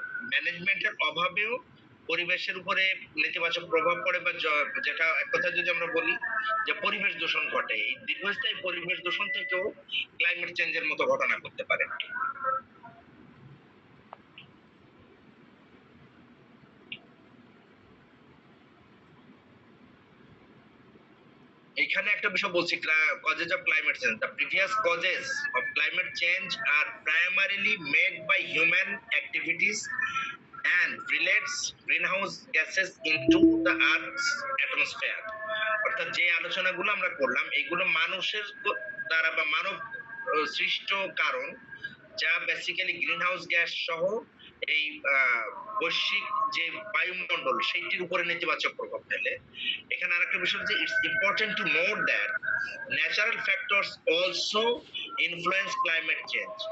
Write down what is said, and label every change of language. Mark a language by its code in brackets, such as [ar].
[bn] ম্যানেজমেন্টের অভাবেও পরিবেশের উপরে নেতিবাচক প্রভাব পড়ে, বা যেটা এক কথা যদি আমরা বলি যে পরিবেশ দূষণ ঘটে, এই দীর্ঘস্থায়ী পরিবেশ দূষণ থেকেও ক্লাইমেট চেঞ্জের মতো ঘটনা ঘটতে পারে। এখানে একটা বিষয় বলছি, [en] causes of climate change. The previous causes of climate change are primarily made by human activities and relates greenhouse gases into the earth's atmosphere. [bn] অর্থাৎ যে আলোচনাগুলো আমরা করলাম এগুলো মানুষের দ্বারা বা মানব সৃষ্ট কারণ, যা বেসিক্যালি গ্রিন হাউস গ্যাস সহ এই বৈশ্বিক যে বায়ুমণ্ডল সেইটির উপরে নেতিবাচক প্রভাব ফেলে। এখানে আরেকটা বিষয় হচ্ছে, [en] It's important to note that natural factors also influence climate change.